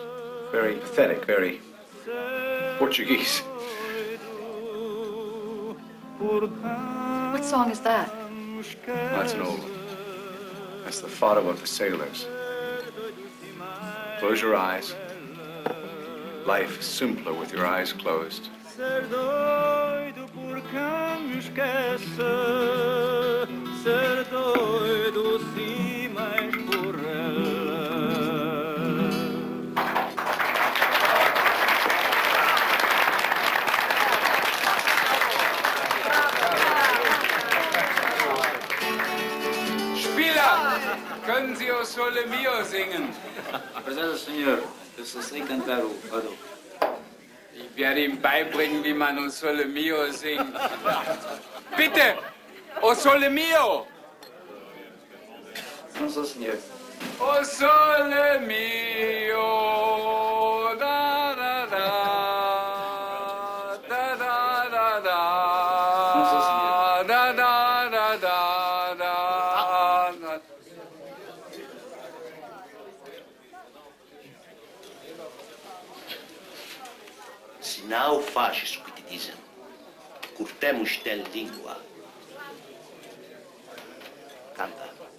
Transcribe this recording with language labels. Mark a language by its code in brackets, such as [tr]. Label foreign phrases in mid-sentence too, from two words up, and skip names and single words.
[en] Very pathetic, very Portuguese. What song is that? That's an old one. That's the fado of the sailors. Close your eyes. Life is simpler with your eyes closed. [pt] Ser doido por quem me esquece, ser doido sim, mas por ela. [de] Spieler, können Sie O Sole Mio singen? [es] Perdón, señor, yo sé cantar [pt] o fado. [de] Ich werde ihm beibringen, wie man O Sole Mio singt. Bitte, O Sole Mio! [es] No sé, señor. O Sole Mio, da da da, da da da da. No sé, señor. Da da da da da. [pt] Se não fazes o que te dizem, cortemos-te a língua. Canta.